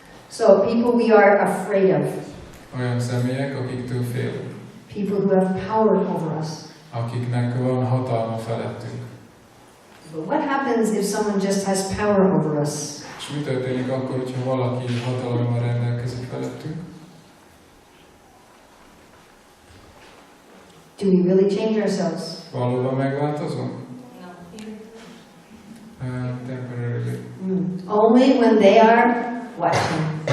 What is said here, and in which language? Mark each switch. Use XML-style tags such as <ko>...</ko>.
<en>So, people we are afraid of.</en> <hu>Olyan személyek, akiktől félünk.</hu> <en>People who have power over us.</en> <hu>Akiknek van hatalma felettünk.</hu> <en>But what happens if someone just has power over us?</en> <hu>És mi történik akkor, hogyha valaki hatalommal rendelkezik felettünk?</hu> <en>Do we really change ourselves?</en> <hu>Valóban megváltozunk?</hu> <en>Temporarily. Only when they are watching.</en>